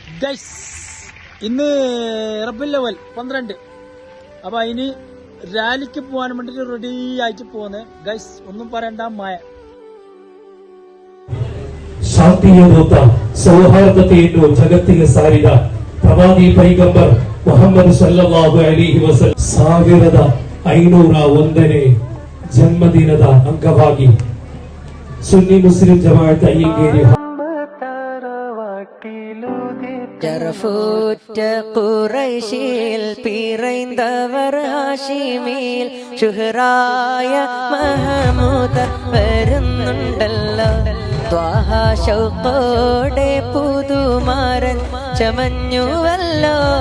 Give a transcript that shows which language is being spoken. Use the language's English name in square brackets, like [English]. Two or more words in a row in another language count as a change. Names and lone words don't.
[Malayalam] ഗൈസ് ഇന്ന് റബ്ബിൽ അവൽ 12. അപ്പൊ അതിന് റാലിക്ക് പോകാൻ വേണ്ടിട്ട് റെഡി ആയിട്ട് പോകുന്നത് ഗൈസ്. ഒന്നും പറയണ്ട, മായ [Kannada] ಶಾಂತಿಯ ಸೌಹಾರ್ದತೆಯನ್ನು ಜಗತ್ತಿಗೆ ಸಾರಿದ ಪ್ರವಾದಿ ಪೈಗಂಬರ್ ಮುಹಮ್ಮದ್ [Arabic] صلى الله عليه وسلم [Kannada] 1501ನೇ ಜನ್ಮದಿನದ ಅಂಗವಾಗಿ ಸುನ್ನಿ ಮುಸ್ಲಿಂ ಜಮಾಅತ್ ಅಯ್ಯಂಗೇರಿ [Malayalam] ജറഫൂറ്റ ഖുറൈശിൽ പിറൈന്തവർ ഹാഷിമിൽ ശുഹറായ മഹമൂദ് വരുന്നുണ്ടല്ലോ. ത്വാഹ ശൗഖോടെ പുതുമാരൻ ചമഞ്ഞുവല്ലോ.